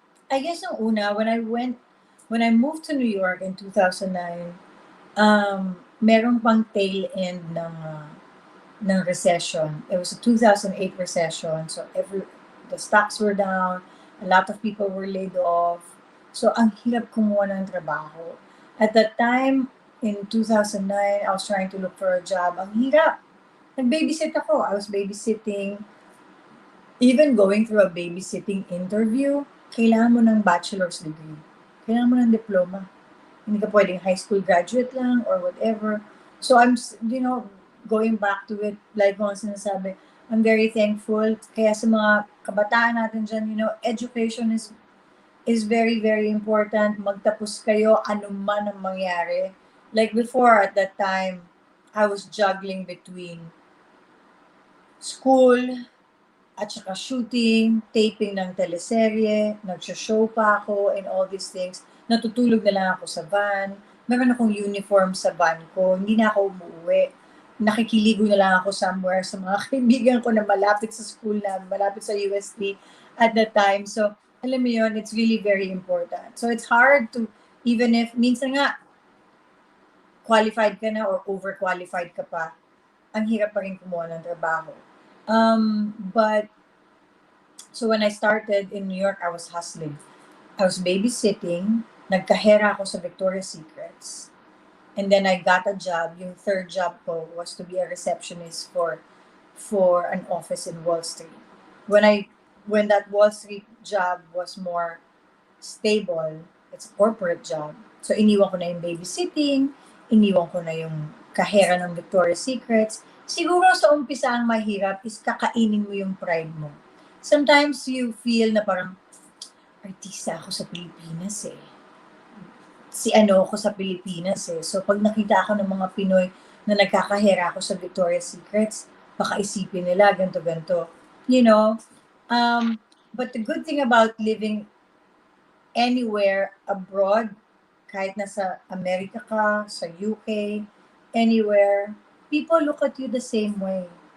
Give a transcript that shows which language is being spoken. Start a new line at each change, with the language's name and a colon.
English: I guess
Filipino: yung una,
English: when I moved to New York in 2009, merong pang tail end ng recession. It was a 2008 recession. So the stocks were down. A lot of people were laid off.
Filipino: So ang hirap kumuha ng trabaho.
English: At that time, in 2009, I was trying to look for a job.
Filipino: Ang hirap. Nag-babysit ako.
English: I was babysitting. Even going through a babysitting interview,
Filipino: kailangan mo ng bachelor's degree. Kailangan mo ng diploma. Hindi ka pwedeng high school graduate lang
English: or whatever. So I'm, going back to it, like
Filipino: kung sinasabi,
English: I'm very thankful.
Filipino: Kaya sa mga kabataan natin dyan,
English: education is very, very important.
Filipino: Magtapos kayo, anuman ang mangyari.
English: Like before, at that time, I was juggling between school,
Filipino: at saka shooting, taping ng teleserye, nagsha-show pa ako,
English: and all these things.
Filipino: Natutulog na lang ako sa van. Meron akong uniform sa van ko. Hindi na ako umuwi. Nakikiligo na lang ako somewhere sa mga kaibigan ko na malapit sa school na, malapit sa UST
English: at that time. So,
Filipino: alam mo yun,
English: it's really very important. So, it's hard to, even if,
Filipino: minsan nga, qualified ka na or overqualified ka pa, ang hirap pa rin kumuha ng trabaho.
English: But so when I started in New York, I was hustling. I was babysitting.
Filipino: Nagkahera ako sa Victoria's Secrets.
English: And then I got a job. Yung third job ko was to be a receptionist for an office in Wall Street. When that Wall Street job was more stable, it's a corporate job.
Filipino: So iniwan ko na yung babysitting, iniwan ko na yung kahera ng Victoria's Secrets. Siguro sa umpisa ang mahirap is kakainin mo yung pride mo.
English: Sometimes you feel
Filipino: na parang, artista ako sa Pilipinas eh. Si ano ako sa Pilipinas eh. So pag nakita ako ng mga Pinoy na nagkakahera ako sa Victoria's Secrets, baka isipin nila ganto-ganto.
English: You know, but the good thing about living anywhere abroad,
Filipino: kahit nasa Amerika ka, sa UK,
English: anywhere, people look at you the same way.